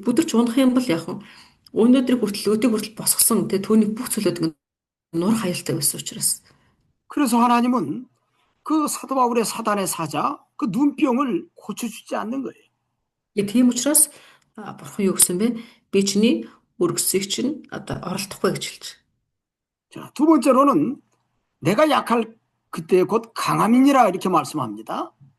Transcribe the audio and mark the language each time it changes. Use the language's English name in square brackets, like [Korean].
[Mongolian] Бүдэрч унах юм бол яг өнөөдрийг хүртэл өдийг хүртэл босгосон түүний бүх зүйлүүд нур хайлттай байсан учраас. [Korean] 그래서 하나님은 그 사도 바울의 사단의 사자 그 눈병을 고쳐주지 않는 거예요. [Mongolian] Тийм учраас Бурхан юу гэсэн бэ? Би чиний өргөсийг чинь оролдохгүй гэж хэлж. [Korean] 자, 두 번째로는 내가 약할 그때 곧 강함이니라 이렇게 말씀합니다.